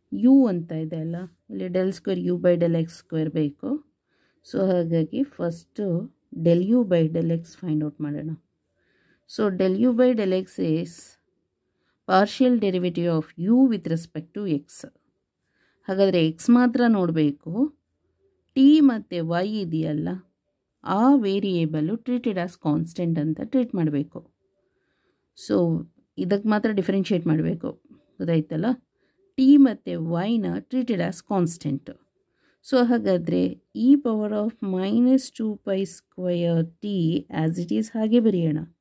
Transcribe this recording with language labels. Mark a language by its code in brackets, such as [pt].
[kn] u ಅಂತ ಇದೆ ಅಲ್ಲ, ಇಲ್ಲಿ [en] del square u by del x square [kn] ಬೇಕು. ಸೊ ಹಾಗಾಗಿ first [en] del u by del x find out [kn] ಮಾಡೋಣ. [en] So del u by del x is partial derivative of u with respect to x. [kn] ಹಾಗಾದರೆ x ಮಾತ್ರ ನೋಡಬೇಕು, t ಮತ್ತು y ಇದೆಯಲ್ಲ ಆ variable [en] treated as constant [kn] ಅಂತ treat ಮಾಡಬೇಕು. So ಇದಕ್ಕೆ ಮಾತ್ರ ಡಿಫ್ರೆನ್ಷಿಯೇಟ್ ಮಾಡಬೇಕು, ಗೊತ್ತಾಯ್ತಲ್ಲ. ಟಿ ಮತ್ತು ವೈನ [en] Treated as constant. So [kn] ಹಾಗಾದರೆ [en] e power of minus 2 pi square t as it is [kn] ಹಾಗೆ ಬರೆಯೋಣ.